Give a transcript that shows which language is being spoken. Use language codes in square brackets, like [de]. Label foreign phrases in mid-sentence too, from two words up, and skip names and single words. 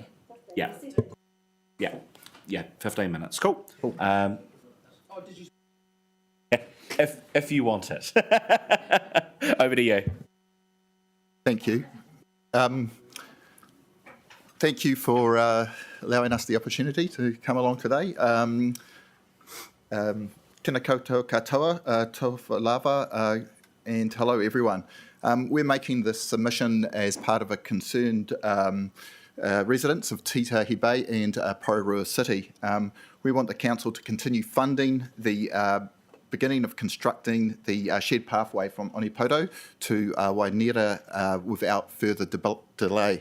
[en] Yeah. 15 minutes. Cool. if you want it. Over to you. Thank you. Thank you for allowing us the opportunity to come along today. [mi] Tēnā koutou katoa, [sm] tofa lava, [en] and hello everyone. We're making this submission as part of a concerned residents of Titahi Bay and Porirua City. We want the council to continue funding the beginning of constructing the shared pathway from Onipoto to Wainera without further delay.